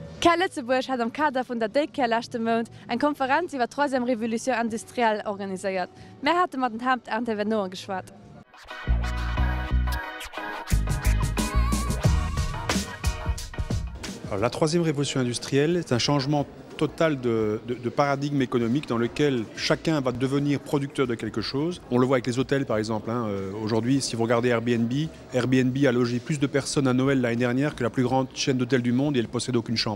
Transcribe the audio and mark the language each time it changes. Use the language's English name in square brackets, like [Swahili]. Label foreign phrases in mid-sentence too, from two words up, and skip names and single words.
[German] Kai Lützeburg hat [Luxembourgish] am Kader vun der [German] Daycare letzte Monat eine Konferenz über die 3. [French] Revolution industrielle [German] organisiert. Wir hatten mit den Hauptinterventoren geschwatzt. [French] Alors, la 3e révolution industrielle, c'est un changement total de paradigme économique dans lequel chacun va devenir producteur de quelque chose. On le voit avec les hôtels par exemple. Aujourd'hui, si vous regardez Airbnb, Airbnb a logé plus de personnes à Noël l'année dernière que la plus grande chaîne d'hôtels du monde et elle ne possède aucune chambre.